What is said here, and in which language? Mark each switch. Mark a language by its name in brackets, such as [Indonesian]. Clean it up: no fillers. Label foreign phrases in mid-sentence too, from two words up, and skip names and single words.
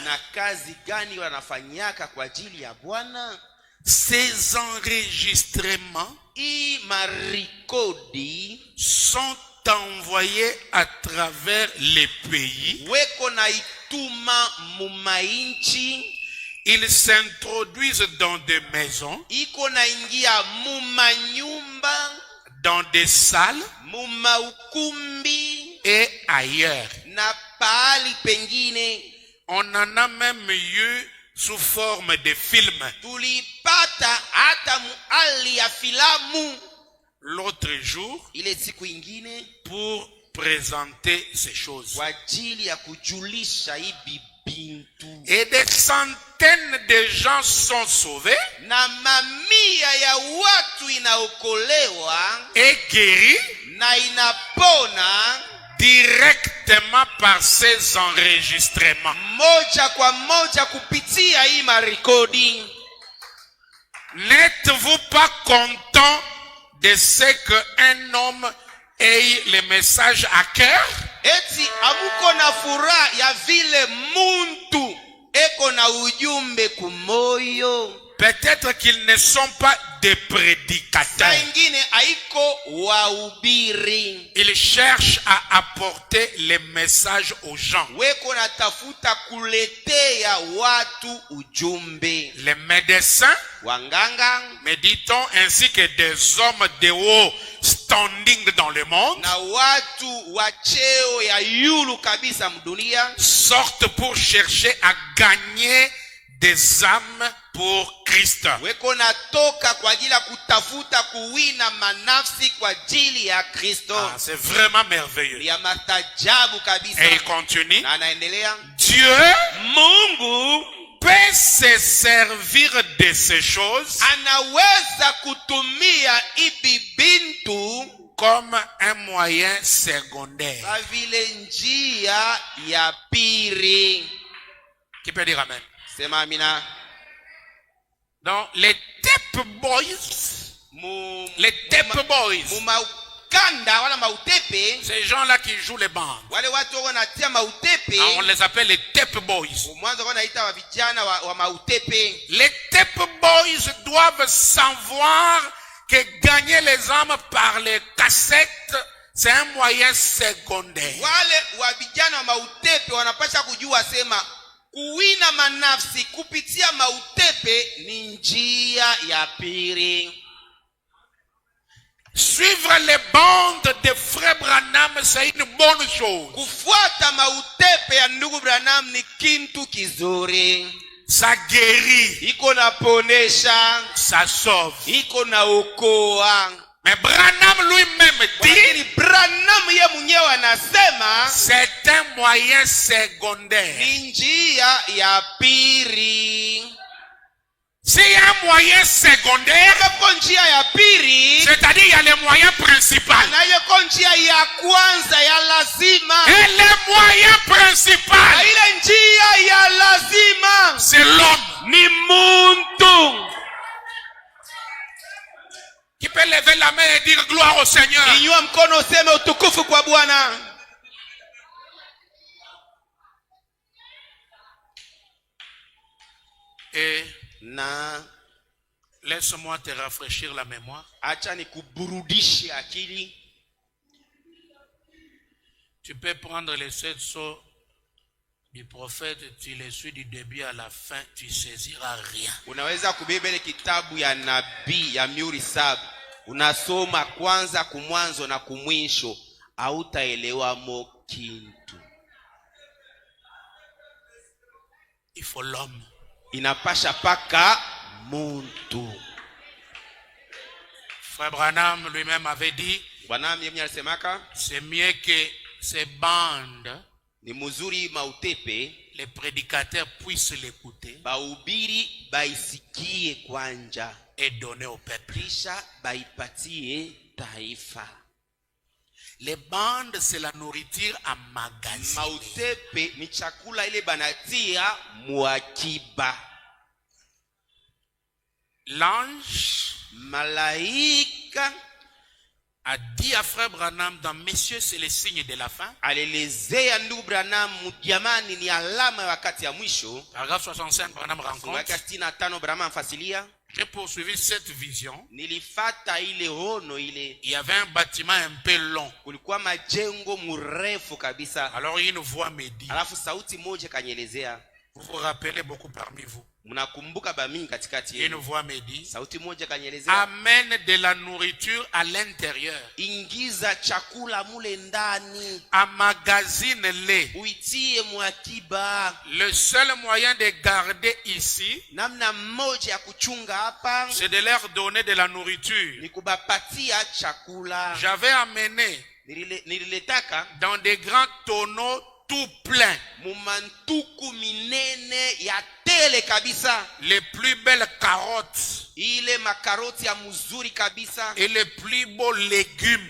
[Swahili] Na kazi gani wanafanyaka kwa ajili ya Bwana. [French] Ces enregistrements [Swahili] marikodi [French] sont envoyés à travers les pays. [Swahili] Weko na ituma mumainchi. [French] Ils s'introduisent dans des maisons, [Swahili] Iko na ingia mumanyumba, [French] dans des salles [Swahili] mumaukumbi [French] et ailleurs. [Swahili] na pahali pengine. [French] On en a même eu sous forme de films. [Swahili] Tulipata hata muali ya filamu [French] L'autre jour, [Swahili] ile siku ingine [French] pour présenter ces choses. [Swahili] kwa ajili ya kujulisha hivi bintu. [French] Et des centaines de gens sont sauvés [Swahili] Na mamia ya watu inaokolewa [French] et guéris [Swahili] na inapona [French] directement par ces enregistrements. [Swahili] moja kwa moja kupitia hii marikodi. [French] N'êtes-vous pas content de ce qu'un homme ait le message à cœur? [Swahili] Eti amuko na furaha ya vile muntu eko na ujumbe kumoyo. [French] Peut-être qu'ils ne sont pas des [Swahili] Saa [French] prédicateurs. [Swahili] ingine haiko wahubiri. [French] Ils cherchent à apporter les messages aux gens. [Swahili] Weko na tafuta kuletea watu ujumbe. [French] Les médecins, [Swahili] Wanganga [French] mais dit-on, ainsi que des hommes de haut standing dans le monde, [Swahili] na watu wa cheo ya yulu kabisa mdunia [French] sortent pour chercher à gagner des âmes pour Christ. [Swahili] weko natoka kwa ajili ya kutafuta kuwina manafsi kwa ajili ya Kristo. [French] Ah, c'est vraiment merveilleux. [Swahili] Ya mastajabu kabisa. [French] Et il continue. [Swahili] Na anaendelea, [French] Dieu [Swahili] Mungu [French] peut se servir de ces choses [Swahili] anaweza kutumia ibi bintu [French] comme un moyen secondaire. [Swahili] kwa vile njia ya pili. [French] Qui peut dire amen? [Swahili] Sema amina. [French] Donc, les [English] tape boys, [French] les [English] tape boys, [Swahili] Mumaukanda wala mautepe, [French] ces gens-là qui jouent les bandes, [Swahili] wale watu wako natia mautepe, [French] on les appelle les [English] tape boys. [Swahili] mwanzo wako naita wa vijana wa mautepe. [French] Les [English] tape boys [French] doivent savoir que gagner les âmes par les cassettes, c'est un moyen secondaire. [Swahili] Wale wa vijana wa mautepe wanapasha kujua sema kuwina manafsi kupitia mautepe ni njia ya pili. [French] Suivre les bandes de frère Branham, c'est une bonne chose. [Swahili] Kufuata mautepe ya ndugu Branham ni kintu kizuri. [French] Ça guérit, [Swahili] Iko na ponesha, [French] ça sauve. [Swahili] iko na okoa. [French] Mais Branham lui-même [Swahili] Lakini [French] dit, [Swahili] Branham ye mwenyewe anasema [French] c'est un moyen secondaire. [Swahili] ni njia ya pili. [French] S'il y a un moyen secondaire, [Swahili] Kwa njia ya pili, [French] c'est-à-dire il y a le moyen principal. [Swahili] na ile njia ya kwanza ya lazima. [French] Et le moyen [Swahili] Na [French] principal, [Swahili] ile njia ya lazima [French] c'est l'homme. [Swahili] ni muntu. [French] Qui peut lever la main et dire gloire au Seigneur. [Swahili] Inyua mkono useme utukufu kwa Bwana. [French] Et [Swahili] Na [French] Laisse-moi te rafraîchir la mémoire. [Swahili] Acha nikuburudishe akili. [French] Tu peux prendre les 7 sceaux du prophète, tu les suis du début à la fin, tu saisiras rien. [Swahili] Unaweza kubeba ile kitabu ya nabii ya mihuri 7. Unasoma kwanza kumwanzo na kumwisho, hautaelewa mo kintu. [French] Il faut l'homme. [Swahili] Inapasha paka muntu. [French] Frère Branham lui-même avait dit, [Swahili] Branham yeye alisemaka, [French] c'est mieux que ces bandes, [Swahili] ni mzuri mautepe [French] les prédicateurs puissent l'écouter [Swahili] bahubiri baisikie kwanja [French] et donner au peuple. [Swahili] kisha baipatie taifa. [French] Les bandes, c'est la nourriture emmagasinée. [Swahili] Mautepe ni chakula ile banatia mwakiba. [French] L'ange [Swahili] Malaika [French] a dit à frère Branham dans Messieurs, c'est le signe de la fin. [Swahili] alelezea ndugu Branham, jamani ni alama ya wakati ya mwisho. [French] Paragraphe 65, Branham rencontre. [Swahili] Mwaka 65 Branham fasilia. [French] J'ai poursuivi cette vision. [Swahili] Nilifata ile hono ile. [French] Il y avait un bâtiment un peu long. [Swahili] Kulikuwa majengo mrefu kabisa. [French] Alors une voix me dit. [Swahili] Alafu sauti moja kanyelezea. [French] Vous vous rappelez beaucoup parmi vous. [Swahili] Mnakumbuka bamingi katikati [French] Une [Swahili] yenu. [French] voix me dit. [Swahili] Sauti moja kanyelezea. [French] Amène de la nourriture à l'intérieur. [Swahili] Ingiza chakula mule ndani. [French] Emmagasine-les. [Swahili] Uitie mwakiba. [French] Le seul moyen de garder ici, [Swahili] Namna moja ya kuchunga hapa [French] c'est de leur donner de la nourriture. [Swahili] ni kubapatia chakula. [French] J'avais amené [Swahili] Nililetaka [French] dans des grands tonneaux tout pleins [Swahili] mumantuku minene ya tele kabisa. [French] les plus belles carottes [Swahili] Ile makaroti ya mzuri kabisa. [French] et les plus beaux légumes